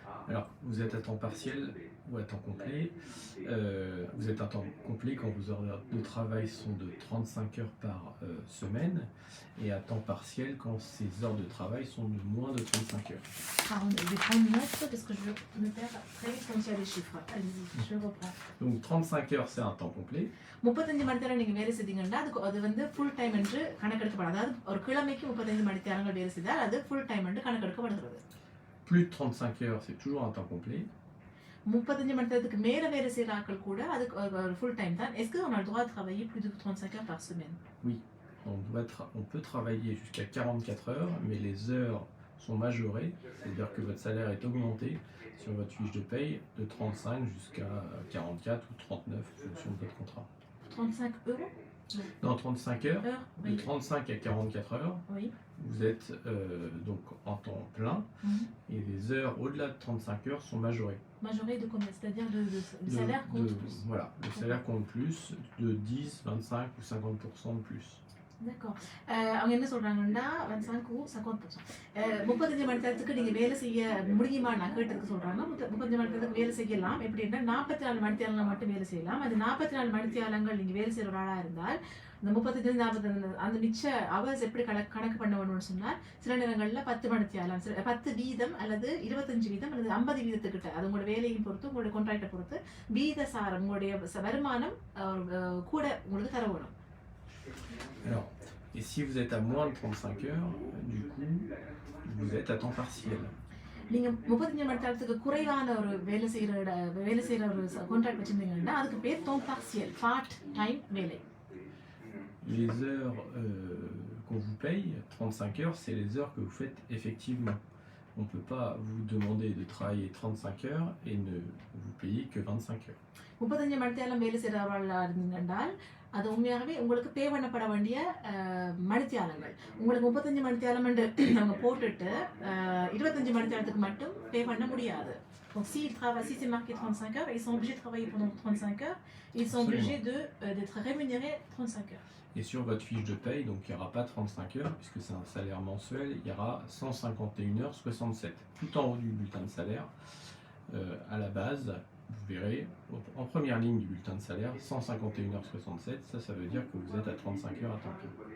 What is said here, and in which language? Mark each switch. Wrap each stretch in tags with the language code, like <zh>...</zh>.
<fr>Alors, vous êtes à temps partiel ou à temps complet. Vous êtes à temps complet quand vos heures de travail sont de 35 heures par semaine et à temps partiel quand ces heures de travail sont de moins de 35 heures. Pardon, je vais prendre une note parce que je me perds très vite quand il y a des chiffres. Allez-y, je reprends. Donc 35 heures c'est un temps complet.</fr> <ta>35 மணி நேரம் நீங்கள் வேலை செய்தீங்கன்னா அது வந்து full time என்று கணக்கெடுக்கப்படாது. அதாவது ஒரு கிழமைக்கு 35 மணி நேரங்கள் வேலை செய்தால் அது ஃபுல் டைம் என்று கணக்கெடுக்கப்படுகிறது.</ta> <fr>Plus de 35 heures, c'est toujours un temps complet.</fr> <ta>35 மணி நேரத்துக்கு மேல வேலை செய்யற ஆட்கள் கூட அது full time தான்.</ta> <fr>Est-ce qu'on a le droit de travailler plus de 35 heures par semaine? Oui, on peut travailler jusqu'à 44 heures, mais les heures sont majorées, c'est-à-dire que votre salaire est augmenté sur votre fiche de paye de 35 jusqu'à 44 ou 39 en fonction de votre contrat. 35 euros? Non, 35 heures, oui. De 35 à 44 heures. Oui. Vous êtes donc en temps plein et les heures au-delà de 35 heures sont majorées. Majorées de combien? C'est-à-dire le salaire compte plus? Voilà, le salaire compte plus de 10, 25 ou 50% de plus. D'accord.</fr> <ta>அவங்க என்ன சொல்றாங்கன்னா</ta> <fr>25 ou 50%.</fr> <ta>35 மணி நேரத்துக்கு நீங்க வேலை செய்ய முடியுமா நான் கேட்டதுக்கு சொல்றாங்க. 35 மணி நேரத்துக்கு வேலை செய்யலாம். எப்படின்னா 44 மணி நேரங்கள் மட்டும் வேலை செய்யலாம். அது 44 மணி நேரங்கள் நீங்க வேலை செய்யற ஆளா இருந்தால் இந்த 35 அந்த மிச்ச அவர்ஸ் எப்படி கணக்கு பண்ண வேணும்னு சொன்னால் சில நேரங்களில் 10 மணி நேரம் 10 வீதம் அல்லது 25 வீதம் அல்லது 50 வீதத்துக்கிட்ட அது உங்களோட வேலையும் பொறுத்து உங்களுடைய கான்ட்ராக்டை பொறுத்து வீத சாரம் உங்களுடைய வருமானம் கூட உங்களுக்கு தர வேணும்.</ta> <fr>Alors, et si vous êtes à moins de 35 heures, du coup, vous êtes à temps partiel.</fr> <ta>நீங்க 35 மணி நேரத்துக்கு குறைவான ஒரு வேலை செய்யற ஒரு கான்ட்ராக்ட் வச்சிருந்தீங்கன்னா அதுக்கு பேர் temps partiel, பார்ட் டைம் வேலை.</ta> <fr>Les heures qu'on vous paye, 35 heures, c'est les heures que vous faites effectivement. On ne peut pas vous demander de travailler 35 heures et ne vous payer que 25 heures.</fr> <ta>35 மணி நேரம் வேலை செய்யறவர்களா இருந்தீங்கன்றால் அது உண்மையாகவே உங்களுக்கு பே பண்ணப்பட வேண்டிய மணித்தியாலங்கள். உங்களுக்கு 35 மணித்தியாலம் அவங்க போட்டுட்டு 25 மணித்தியாலத்துக்கு மட்டும் பே பண்ண முடியாது.</ta> <fr>Donc si c'est marqué 35 heures, ils sont obligés de travailler pendant 35 heures, ils sont obligés d'être rémunérés 35 heures. Et sur votre fiche de paye, donc il n'y aura pas 35 heures, puisque c'est un salaire mensuel, il y aura 151h67. Tout en haut du bulletin de salaire, à la base, vous verrez, en première ligne du bulletin de salaire, 151h67, ça veut dire que vous êtes à 35 heures à temps plein.</fr>